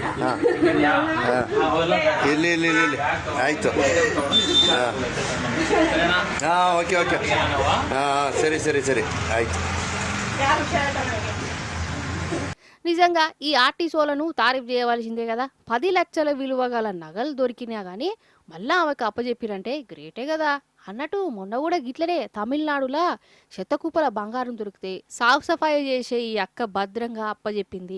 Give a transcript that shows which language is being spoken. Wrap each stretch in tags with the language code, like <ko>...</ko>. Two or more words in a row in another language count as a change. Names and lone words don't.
<kn>ಇಲ್ಲಿ ಇಲ್ಲಿ ಇಲ್ಲಿ ಇಲ್ಲಿ ಆಯಿತು. ಹಾಂ ಓಕೆ ಓಕೆ. ಹಾಂ ಸರಿ ಸರಿ ಸರಿ ಆಯಿತು.</kn> <te>నిజంగా ఈ ఆర్టీసోలను తారీఫ్ చేయవలసిందే కదా. 10 లక్షల విలువ గల నగలు దొరికినా కానీ మళ్ళా ఆమెకు అప్పచెప్పిరంటే గ్రేటే కదా. అన్నట్టు మొన్న కూడా గిట్లనే తమిళనాడులా శతకూపల బంగారం దొరికితే సాఫ్ సఫాయి చేసే ఈ అక్క భద్రంగా అప్పచెప్పింది.</te>